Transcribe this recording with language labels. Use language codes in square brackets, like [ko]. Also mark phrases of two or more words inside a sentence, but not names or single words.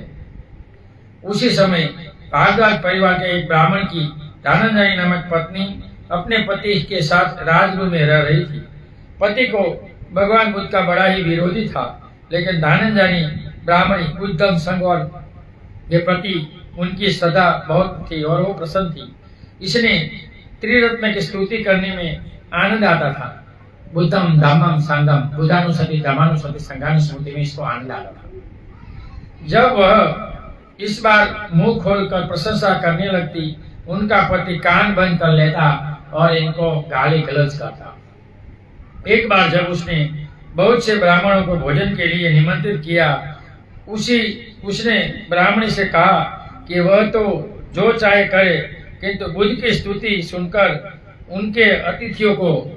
[hi] उसी समय भारद्वाज परिवार के एक ब्राह्मण की धनंजय नामक पत्नी अपने पति के साथ राजगृह में रह रही थी। पति को भगवान बुद्ध का बड़ा ही विरोधी था, लेकिन धनंजय ब्राह्मणी बुद्धम संघ और के प्रति उनकी श्रद्धा बहुत थी और वो प्रसन्न थी। इसने त्रिरत्न की स्तुति करने में आनंद आता था। [pi] बुद्धम धम्मम संघम, [hi] बुद्धानुस्मृति, धर्मानुस्मृति, संघानुस्मृति में इसको आनंद आता था। जब वह इस बार मुंह खोलकर प्रशंसा करने लगती, उनका पति कान बंद कर लेता और इनको गाली गलौज करता। एक बार जब उसने बहुत से ब्राह्मणों को भोजन के लिए निमंत्रित किया, उसने ब्राह्मणी से कहा कि वह तो जो चाहे करे, किंतु बुद्ध की स्तुति सुनकर उनके अतिथियों को